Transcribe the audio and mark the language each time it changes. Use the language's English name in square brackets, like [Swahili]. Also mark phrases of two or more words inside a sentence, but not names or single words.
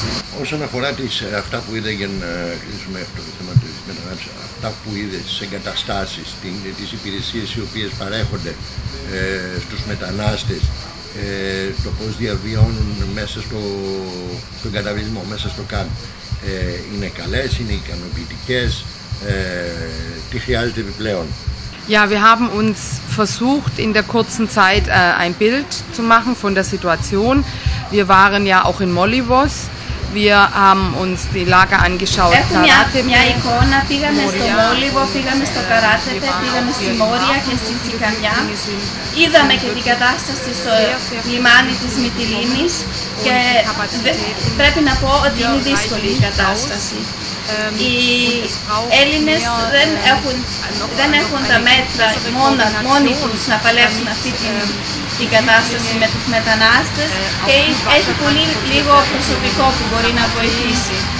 [Greek] Όσον αφορά αυτά που είδα, για να κλείσουμε αυτό το θέμα της μετανάστευσης, αυτά που είδε στις εγκαταστάσεις, τις υπηρεσίες οι οποίες παρέχονται στους μετανάστες, το πώς διαβιώνουν μέσα στον καταβλισμό, μέσα στο κάμπ, είναι καλές, είναι ικανοποιητικές, τι χρειάζεται επιπλέον? [German] Ja, wir haben uns versucht, in der kurzen Zeit ein Bild zu machen von der Situation. Wir waren ja auch in Molivos. Wir haben uns die Lager angeschaut. [Greek] Έχουμε μια εικόνα, πήγαμε στο Μόλιβο, πήγαμε στο Καράτεπε, πήγαμε στη Μόρια και στη Τσικαμιά. Είδαμε και την κατάσταση στο λιμάνι της Μυτιλήνης και πρέπει να πω ότι είναι δύσκολη η κατάσταση. Οι Έλληνες δεν έχουν τα μέτρα μόνοι τους να παλέψουν αυτή την κατάσταση με τους μετανάστες και έχει πολύ λίγο προσωπικό που μπορεί να βοηθήσει.